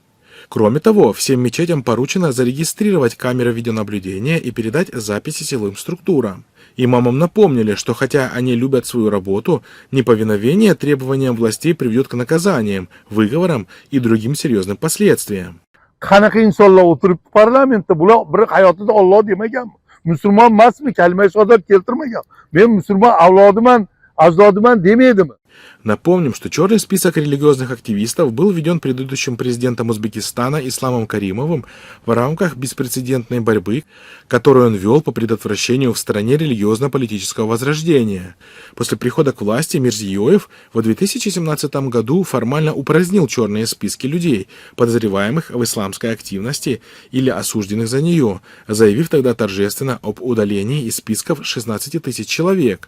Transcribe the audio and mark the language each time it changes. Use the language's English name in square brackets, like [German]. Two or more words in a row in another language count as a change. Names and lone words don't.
[Russian] Кроме того, всем мечетям поручено зарегистрировать камеры видеонаблюдения и передать записи силовым структурам. Имамам напомнили, что хотя они любят свою работу, неповиновение требованиям властей приведет к наказаниям, выговорам и другим серьезным последствиям. [Uzbek] Müslüman emasmi, kalima shahodat keltirmagan. Men musulmon avlodiman, ajdodiman demaydim. [Russian] Напомним, что черный список религиозных активистов был введен предыдущим президентом Узбекистана Исламом Каримовым в рамках беспрецедентной борьбы, которую он вел по предотвращению в стране религиозно-политического возрождения. После прихода к власти Мирзиёев в 2017 году формально упразднил черные списки людей, подозреваемых в исламской активности или осужденных за нее, заявив тогда торжественно об удалении из списков 16 тысяч человек.